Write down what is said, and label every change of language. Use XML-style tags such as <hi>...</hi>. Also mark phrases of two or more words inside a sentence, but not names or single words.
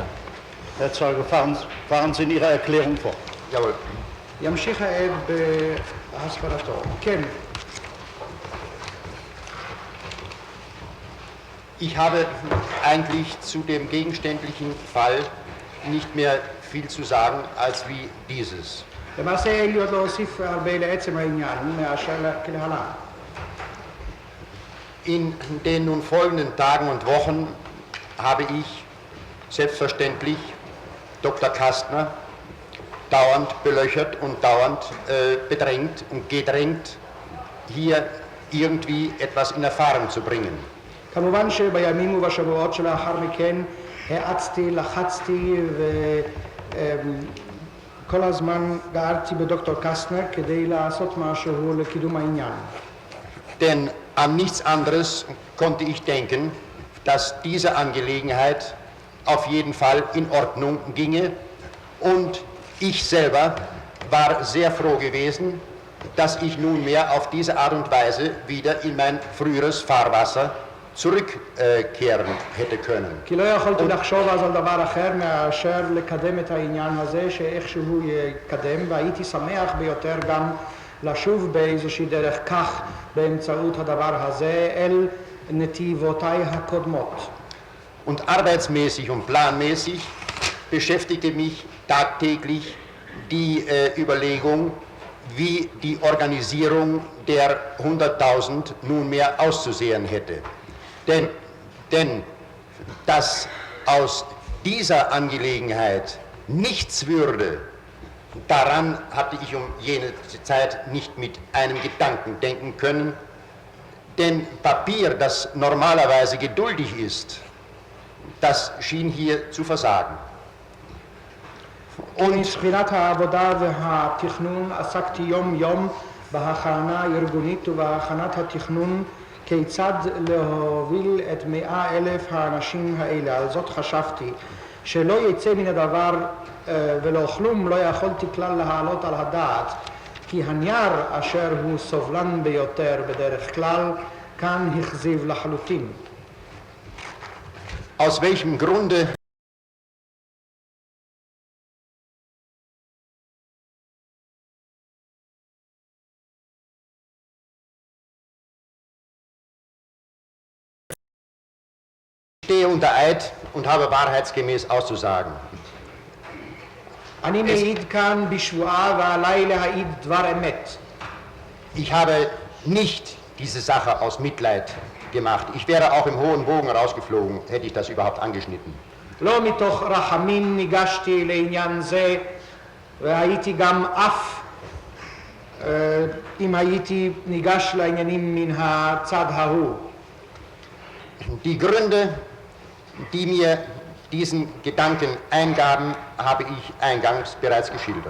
<de>Herr Zeuge, fahren Sie in Ihrer Erklärung fort. Jawohl.</de> <he>ימשיך העד בהסברתו. כן.</he> <de>Ich habe eigentlich zu dem gegenständlichen Fall nicht mehr viel zu sagen als wie dieses.</de> <he>למעשה אין לי עוד להוסיף הרבה לעצם העניין מאשר כלהלן.</he> <de>In den nun folgenden Tagen und Wochen habe ich selbstverständlich Dr. Kastner dauernd belöchert und dauernd bedrängt und gedrängt, hier irgendwie etwas in Erfahrung zu bringen.</de> <he>כמובן שבימים ובשבועות שלאחר מכן האצתי, לחצתי וכל הזמן גערתי בדוקטור קסטנר כדי לעשות משהו לקידום העניין.</he> <de>Denn an nichts anderes konnte ich denken, dass diese Angelegenheit auf jeden Fall in Ordnung ginge, und ich selber war sehr froh gewesen, dass ich nunmehr auf diese Art und Weise wieder in mein früheres Fahrwasser zurückkehren hätte können.</de> <he>כי לא יכולתי לחשוב אז על דבר אחר מאשר לקדם את העניין הזה שאיכשהו יקדם, והייתי שמח ביותר גם לשוב באיזושהי דרך כך באמצעות הדבר הזה אל נתיבותיי הקודמות.</he> <de>Und arbeitsmäßig und planmäßig beschäftigte mich tagtäglich die Überlegung, wie die Organisierung der 100.000 nunmehr auszusehen hätte. Denn dass aus dieser Angelegenheit nichts würde, daran hatte ich um jene Zeit nicht mit einem Gedanken denken können, denn Papier, das normalerweise geduldig ist, das schien hier zu versagen.</de> <he>מבחינת העבודה והתכנון עסקתי יום יום בהכנה הארגונית ובהכנת התכנון כיצד להוביל את 100,000 האנשים האלה. על זאת חשבתי שלא יצא מן הדבר ולא כלום לא יכולתי כלל להעלות על הדעת, כי הנייר אשר הוא סובלן ביותר בדרך כלל כאן הכזיב לחלוטין.</he> <de>Aus welchem Grunde ich stehe unter Eid und habe wahrheitsgemäß auszusagen.</de> <he>אני מעיד כאן בשבועה ועליי להעיד דבר אמת.</he> <de>Ich habe nicht diese Sache aus Mitleid gemacht. Ich wäre auch im hohen Bogen rausgeflogen, hätte ich das überhaupt angeschnitten.</de> <he>לא מתוך רחמים ניגשתי לעניין זה, והייתי גם אף אם הייתי ניגש לעניינים מן הצד ההוא.</he> <de>Die Gründe, die mir diesen Gedanken eingaben, habe ich eingangs bereits geschildert.</de>